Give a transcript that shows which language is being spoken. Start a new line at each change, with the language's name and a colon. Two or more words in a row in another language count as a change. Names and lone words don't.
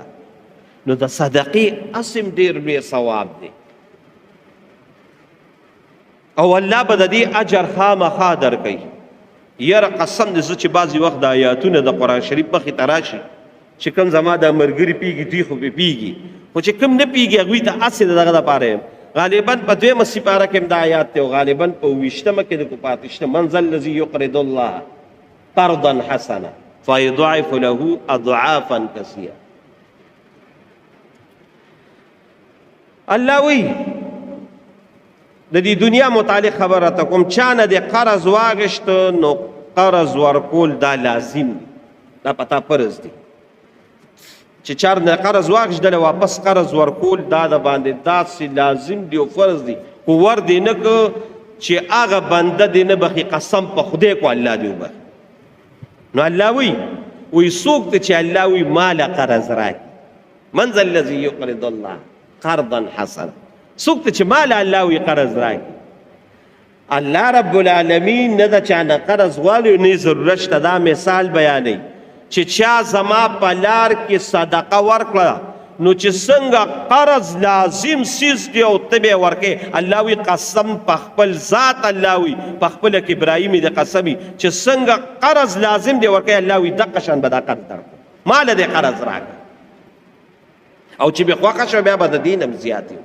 Pashto: نو د صدقې اسم ډېر لوی ثواب دی او الله به د دې اجر خامخا درکوي. یاره قسم دې زه چې بعضې وخت د آیاتونه د قرآن شریف مخې ته راشي چې کوم زما د ملګري پیږي دوی خو پې پیږي، خو چې کوم نه پیږي هغوی ته هسې د دغه دپاره یم. غالبا په 2مه سپاره کې هم دا آیات دی او غالبا په 20مه کې د په 28
Arabic: من ذا الذي يقرض الله قرضا حسنا فيضاعف له اضعافا كثيرا.
Pashto: الله وی د دې دنیا متعلق خبره ته کوم، چا نه د قرض واغېشته نو قرض ورکول دا لازم دی، دا پتا فرض دی چې چا نه قرض واغېشتله واپس قرض ورکول دا د باندې داسې لازم دی او فرض دی. خو ور دې نه که چې هغه بنده دې نه بخي، قسم په خدای کو الله دې وبخي. نو الله وی څوک ته چې الله وی ماله قرض راکړي،
Arabic: من ذا الذي يقرض الله قرضا حسنا،
Pashto: څوک ته چې مال الله وی قرض راکړي. الله رب العالمین نه د چا نه قرض غواړي نه ضرورت شته. دا مثال بیانوي چې چا زما په لار کې صدقه ورکړه نو چې څنګه قرض لازم سیز دی او ته به یې ورکې، الله وی قسم په خپل ذات، الله وی په خپله کبرایي مې د قسمي چې څنګه قرض لازم دی ورکې، الله وی دقه شان به دا قرض درکړو، ماله دې قرض راکړه او چې بې خوښه شوه بیا به د دین هم زیات وي.